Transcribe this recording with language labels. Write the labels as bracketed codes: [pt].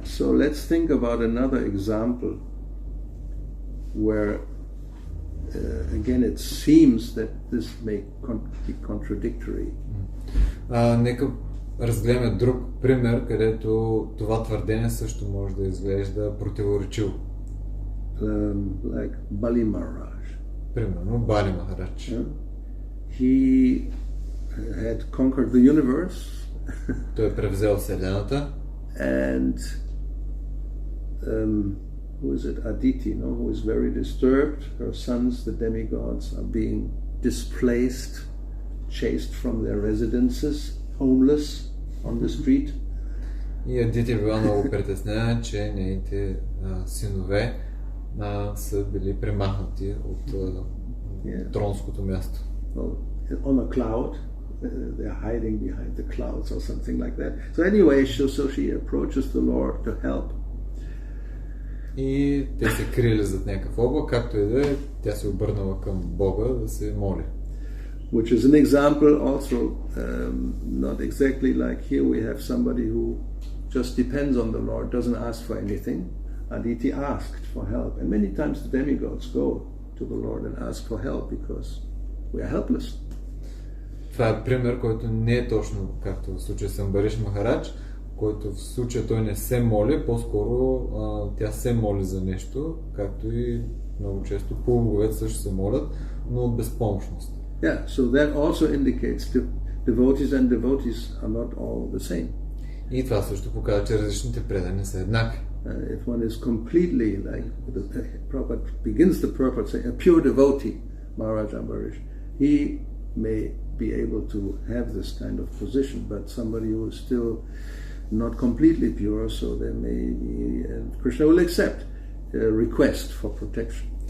[en] So let's think about another example where again it seems that this may be contradictory. [bg] Нека разгледаме друг пример, където това твърдение също може да изглежда противоречиво. [en] Like Bali Maharaj. [bg] Примерно Бали Махарадж. [en] He had conquered the universe. [bg] Той превзел Вселената. [en] And who is it? Aditi, no? Who is very disturbed. Her sons, the demigods, are being displaced, chased from their residences, homeless on the street. [bg] И Адити била много притеснена, че нейните синове са били премахнати от тронското място. [en] Well, on a cloud. They're hiding behind the clouds or something like that. So anyway, so she approaches the Lord to help. [bg] И те се крили зад някакъв облак, както и да е, тя се обърнала към Бога да се моли. [en] Which is an example also, not exactly like here we have somebody who just depends on the Lord, doesn't ask for anything. Aditi asked for help. And many times the demigods go to the Lord and ask for help because we are helpless. [bg] Това е пример, който не е точно както в случая с Амбариш Махарадж, който в случая той не се моли, по-скоро тя се моли за нещо, както и много често полуговете също се молят, но от безпомощност. [en] Yeah, so that also indicates devotees and devotees are not all the same. [bg] И това също показва, че различните предания са еднакви. [en] If one is completely like the Prabhupada begins the purport saying a pure devotee, Maharaj Ambarish, he may be able to have this kind of position, but somebody who is still not completely pure, so there may be, and Krishna will accept a request for protection.